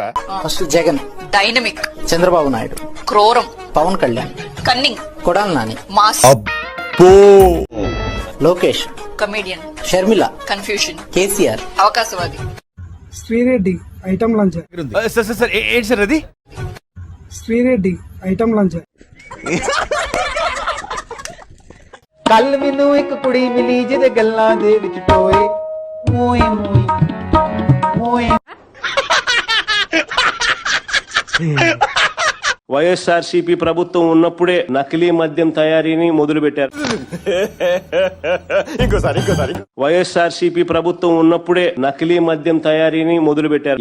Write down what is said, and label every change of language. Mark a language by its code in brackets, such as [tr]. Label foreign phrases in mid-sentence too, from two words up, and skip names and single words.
[te] ఫస్ట్ జగన్, డైనమిక్ చంద్రబాబు నాయుడు, క్రూరం పవన్ కళ్యాణ్, కన్నింగ్ కొడాలి నాని, మాస్ లోకేష్, కమేడియన్ షర్మిల, కన్ఫ్యూషన్ కేసీఆర్, అవకాశవాది శ్రీరెడ్డి [en] item lunch. [te] సార్ ఏంటి సార్ అది? శ్రీరెడ్డి [en] item lunch. [pa] ਕੱਲ ਮੈਨੂੰ ਇੱਕ ਕੁੜੀ ਮਿਲੀ ਜਿਹਦੇ ਗੱਲਾਂ ਦੇ ਵਿੱਚ ਟੋਏ ਮੋਏ ਮੋਏ ਮੋਏ. [te] వైఎస్ఆర్సీపీ ప్రభుత్వం ఉన్నప్పుడే నకిలీ మద్యం తయారీని మొదలు పెట్టారు. వైఎస్ఆర్సీపీ ప్రభుత్వం ఉన్నప్పుడే నకిలీ మద్యం తయారీని మొదలు పెట్టారు.